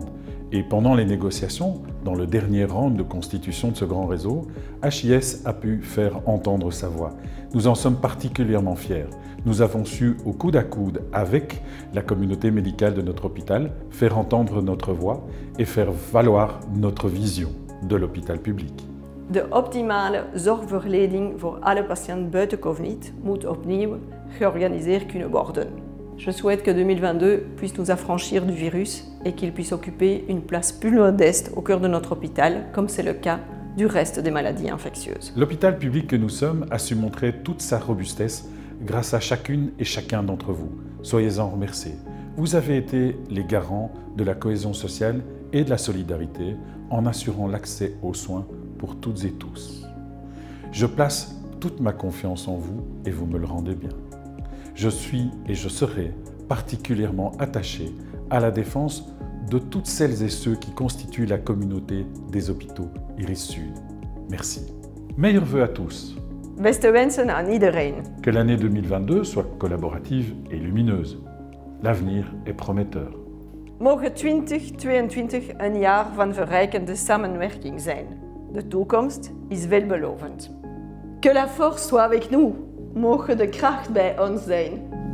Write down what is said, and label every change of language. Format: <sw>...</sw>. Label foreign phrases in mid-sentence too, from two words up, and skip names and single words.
<fr>Et pendant les négociations, dans le dernier round de constitution de ce grand réseau, HIS a pu faire entendre sa voix. Nous en sommes particulièrement fiers. Nous avons su, au coude à coude avec la communauté médicale de notre hôpital, faire entendre notre voix et faire valoir notre vision de l'hôpital public.</fr> <nl>De optimale zorgverlening voor alle patiënten buiten COVID moet opnieuw georganiseerd kunnen worden.</nl> <fr>Je souhaite que 2022 puisse nous affranchir du virus et qu'il puisse occuper une place plus modeste au cœur de notre hôpital, comme c'est le cas du reste des maladies infectieuses. L'hôpital public que nous sommes a su montrer toute sa robustesse grâce à chacune et chacun d'entre vous. Soyez-en remerciés. Vous avez été les garants de la cohésion sociale et de la solidarité en assurant l'accès aux soins pour toutes et tous. Je place toute ma confiance en vous et vous me le rendez bien. Je suis et je serai particulièrement attaché à la défense de toutes celles et ceux qui constituent la communauté des hôpitaux Iris Sud. Merci. Meilleurs vœux à tous.</fr> <nl>Beste wensen aan iedereen.</nl> <fr>Que l'année 2022 soit collaborative et lumineuse. L'avenir est prometteur.</fr> <nl>Mogen 2022 een jaar van verrijkende samenwerking zijn. De toekomst is veelbelovend.</nl> <fr>Que la force soit avec nous.</fr> <nl>Mogen de kracht bij ons zijn.</nl>